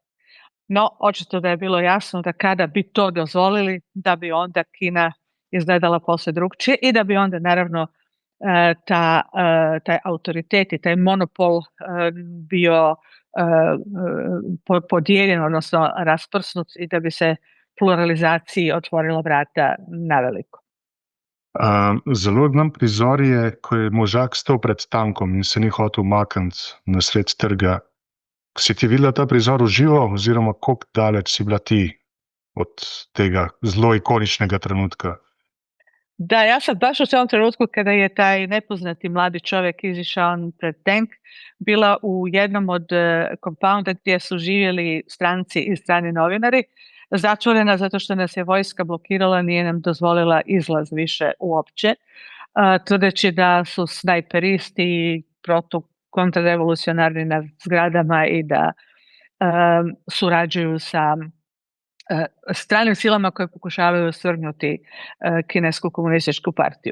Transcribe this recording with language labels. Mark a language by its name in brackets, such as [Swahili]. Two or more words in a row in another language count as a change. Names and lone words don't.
[Croatian] No, očito da je bilo jasno da kada bi to dozvolili, da bi onda Kina izgledala posve drugčije i da bi onda naravno taj autoritet i taj monopol bio podijeljen, odnosno rasprsnut i da bi se pluralizaciji otvorila vrata naveliko. [Slovenian] Zelo znam prizor je, ko je možak stal pred tankom in se ni hotel umakniti na sred trga. Si ti videla ta prizor v živo oziroma koliko daleč si bila ti od tega zelo ikoničnega trenutka? [Croatian] Da, ja sam baš u tom trenutku kada je taj nepoznati mladi čovjek izišao pred tank bila u jednom od compounda gdje su živjeli stranci i strani novinari, zatvorena zato što nas je vojska blokirala, nije nam dozvolila izlaz više uopće, tvrdeći da su snajperisti i kontrarevolucionarni na zgradama i da surađuju sa stranim silama koje pokušavaju svrgnuti kinesku komunističku partiju.